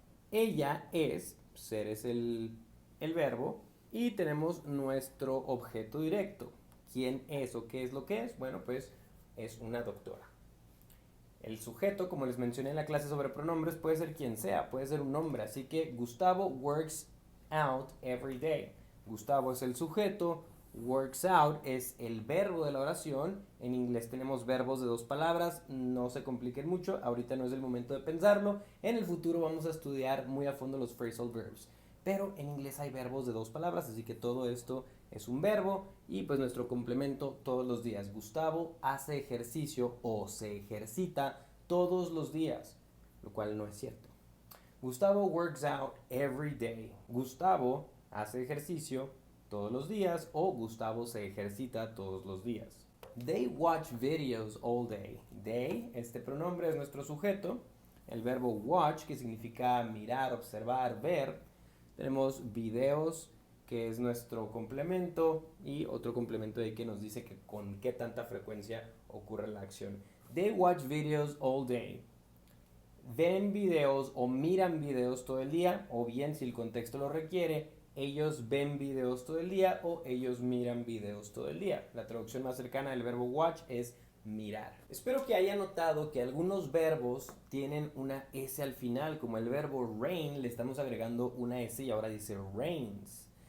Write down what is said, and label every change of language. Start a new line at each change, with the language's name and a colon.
Spanish: Ella es, ser es el verbo, y tenemos nuestro objeto directo. ¿Quién es o qué es lo que es? Bueno, pues es una doctora. El sujeto, como les mencioné en la clase sobre pronombres, puede ser quien sea, puede ser un nombre. Así que
English: Gustavo works out every day.
Spanish: Gustavo es el sujeto, works out es el verbo de la oración. En inglés tenemos verbos de 2 palabras, no se compliquen mucho, ahorita no es el momento de pensarlo. En el futuro vamos a estudiar muy a fondo los phrasal verbs. Pero en inglés hay verbos de 2 palabras, así que todo esto es un verbo. Y pues nuestro complemento todos los días. Gustavo hace ejercicio o se ejercita todos los días, lo cual no es cierto.
English: Gustavo works out every day.
Spanish: Gustavo hace ejercicio todos los días o Gustavo se ejercita todos los días.
English: They watch videos all day.
Spanish: They, este pronombre es nuestro sujeto. El verbo watch, que significa mirar, observar, ver. Tenemos videos, que es nuestro complemento, y otro complemento de que nos dice que con qué tanta frecuencia ocurre la acción.
English: They watch videos all day.
Spanish: Ven videos o miran videos todo el día, o bien si el contexto lo requiere, ellos ven videos todo el día o ellos miran videos todo el día. La traducción más cercana del verbo watch es mirar. Espero que haya notado que algunos verbos tienen una S al final, como el verbo rain, le estamos agregando una S y ahora dice rains.